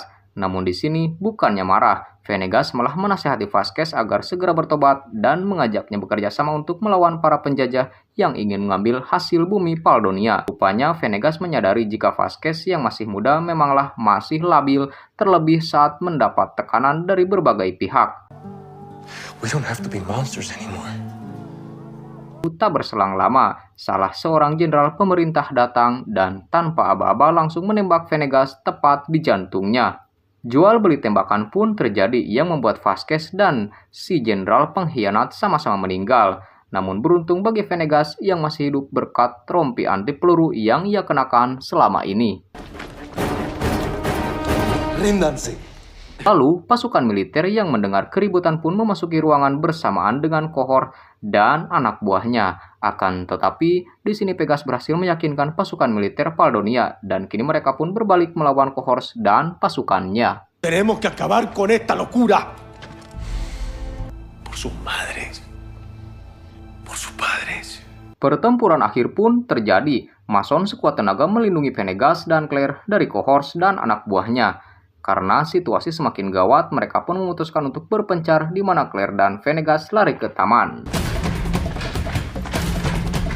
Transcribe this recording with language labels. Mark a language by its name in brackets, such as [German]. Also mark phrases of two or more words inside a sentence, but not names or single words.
[Indonesian] Namun di sini bukannya marah, Venegas malah menasihati Vasquez agar segera bertobat dan mengajaknya bekerja sama untuk melawan para penjajah yang ingin mengambil hasil bumi Paldonia. Rupanya Venegas menyadari jika Vasquez yang masih muda memanglah masih labil, terlebih saat mendapat tekanan dari berbagai pihak. [English] We don't have to be monsters anymore. [Indonesian] Tak berselang lama, salah seorang jenderal pemerintah datang dan tanpa aba-aba langsung menembak Venegas tepat di jantungnya. Jual beli tembakan pun terjadi yang membuat Vasquez dan si jenderal pengkhianat sama-sama meninggal. Namun beruntung bagi Venegas yang masih hidup berkat rompi anti peluru yang ia kenakan selama ini. [Spanish] Ríndanse. [Indonesian] Lalu, pasukan militer yang mendengar keributan pun memasuki ruangan bersamaan dengan Cohors dan anak buahnya. Akan tetapi, di sini Vegas berhasil meyakinkan pasukan militer Paldonia dan kini mereka pun berbalik melawan Cohors dan pasukannya. [Spanish] Tenemos que acabar con esta locura. Por sus madres. Por sus padres. [Indonesian] Pertempuran akhir pun terjadi. Mason sekuat tenaga melindungi Venegas dan Claire dari Cohors dan anak buahnya. Karena situasi semakin gawat, mereka pun memutuskan untuk berpencar di mana Claire dan Venegas lari ke taman.